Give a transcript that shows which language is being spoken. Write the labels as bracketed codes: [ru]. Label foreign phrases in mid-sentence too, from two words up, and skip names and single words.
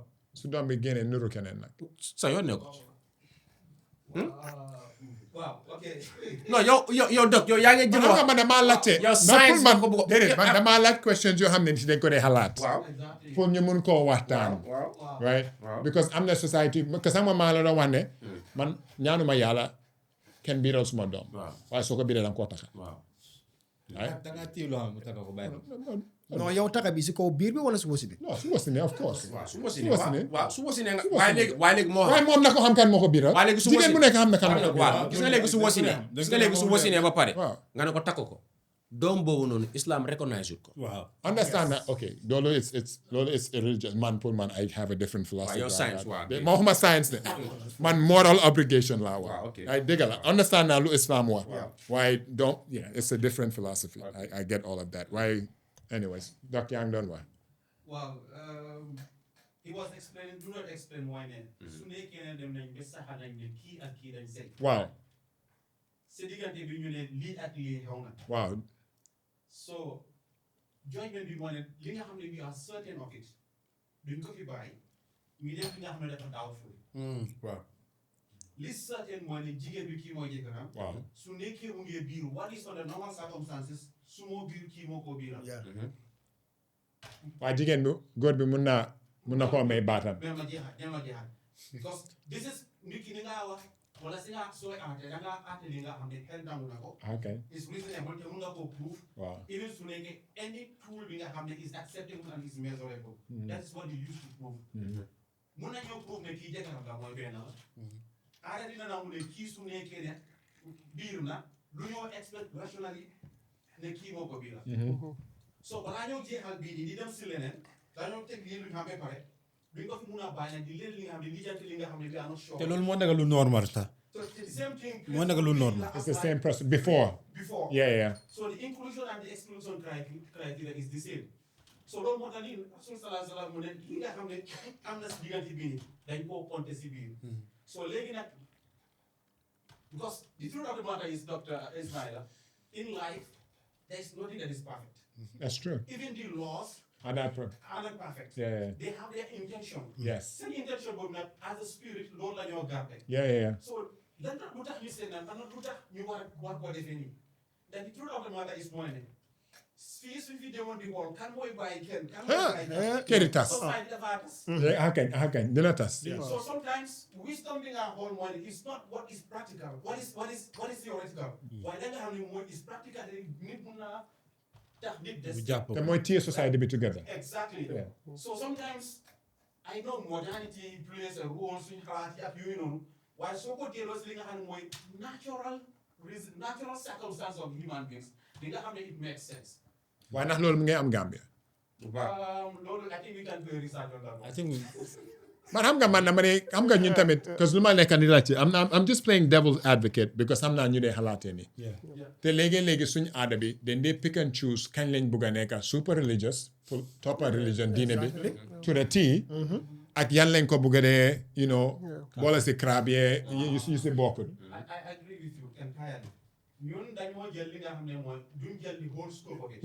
[wo] su doom bi génnee nuru keneen nag. sa yoon ne ko [en] Wow, okay. [wo] non yow Doc yow yaa ngi jëm xam nga man damaa laajte. yow science man ko bëgg déedéet man damaa laaj questions yoo xam ne si dañ ko dee xalaat. waaw [en] Exactly. [wo] pour ñu mun koo waxtaan. waaw right because am na society que sama maa la doon wax ne man ñaanuma yàlla kenn biiral suma doom. waaw waaye soo ko biiree da nga koo taxa. waaw da ngaa tiiw loo xam mu takka ko bàyyi non yow taka bi si kaw biir bi wala si wasi bi. non su wasinee [en] of course. [wo] su wasinee nga waaye léegi moo waaye moom na ko xam kan moo ko biiral. waaye léegi su jigéen bu nekk xam na kan moo ko biiral. waaw gis nga léegi su wasinee ba pare waaw nga ne ko takk ko doom boobu noonu islam recognize ko waaw [en] understand that okay loolu it's a religious man pour man I have a different philosophy. [wo] yow science waaw ma waxuma science de man moral obligation laa wax. waaw ok ay dégg la understand naa lu islam wax. [en] waaye don't it's a different philosophy. I get all of that waaye anyways Doc [wo] yaa ngi doon wax. [en] Wow, he was explaining, do not explain why ne. [wo] Su nekkee ne dem nañ ba saxa nañ ne kii ak kii dañ sëy. waaw sa diggante bi ñu ne lii ak lii xew na. waaw So judgment bi moo ne li nga xam ne [en] we are certain of it [wo] duñ ko fi bàyyi ñu def li nga xam ne dafa doubtful waaw li certain mooy ne jigéen bi kii mooy jëkkëram waaw su nekkee mu ngi biiru [en] what is under normal circumstances [wo] su moo biir kii moo koo biiral waaye jigéen bi góor bi mun na koo may baatam ma jeexal [en] because this is [wo] nit ki ni nga wax wala si nga sooy aate da nga aate li nga xam ne xel nangu na ko [en] okay is reasonable [wo] te mun nga koo prove waaw even su nekkee any tool bi nga xam ne [en] is acceptable and is measurable that is what you use to prove [wo] mun nañoo prove ne kii jëkkëram la mooy benn la aada dina nangu ne kii su nekkee ne biir na lu ñoo expect rationally ne kii moo ko biiral so balaa ñoo jeexal bii nii di dem si leneen dañoo teg lii lu ñu xam ba pare duñ ko fi mun a bàyyi nag di leen li nga xam ne lijjanti li nga xam ne bi am sure te loolu moo nekk lu normal sax [en] so the same thing [wo] moo nekk lu normal [en] it's the same process before yeah so the inclusion and the exclusion criteria is the same so [wo] loolu moo tax ni [ar] rasul sallallahu alayhi wa sallam [wo] mu ne li nga xam ne am na si diggante bii nii dañ koo compter si biir so léegi nag [en] because the truth of the matter is Dr. Ismaila in life there is nothing that is perfect that's true even the laws are not perfect yeah they have their intention yes [wo] seen intention boobu nag [en] as a spirit [wo] loolu la ñoo garde [en] yeah [wo] so lan tax lu tax ñu seen naan am na lu tax ñu war koo defee nii [en] that the truth of the matter is [wo] mooy ne fii suñ fi demoon di xool kan mooy bàyyi kenn kan mooy bàyyi këri tas society dafa tas akañ dina tas [en] so sometimes wisdom [wo] bi nga xool mooy ne [en] it's not what is practical what is theoretical [wo] waaye da nga xam ne mooy [en] is practical [wo] nit mun naa tax nit des te mooy tie society bi together [en] exactly so sometimes I know modernity plays a role [wo] suñ xalaat yi ak yooyu noonu waaye soo ko delloo si li nga xam ne mooy [en] natural circumstance of human beings [wo] li nga xam ne [en] it makes sense [wo] waaye ndax loolu mu ngi am Gambia [en] loolu I think we can do a research on that I think [wo] man xam nga man dama ne xam nga ñun tamit [fr] parce que [wo] lu ma nekk ni laajte [en] I'm just playing devil's advocate because [wo] xam naa ñu dee xalaatee ni te léegi suñu aada bi dañ dee [en] pick and choose [wo] kañ lañ bugg a nekk [en] super religious [wo] pour toppa religion diine bi [en] to the T [wo] ak yan lañ ko bugg a dee boole si crab yee yu si bokkul [en] I agree with you entirely [wo] ñun dañoo jël li nga xam ne mooy duñ jël [en] the whole scope of it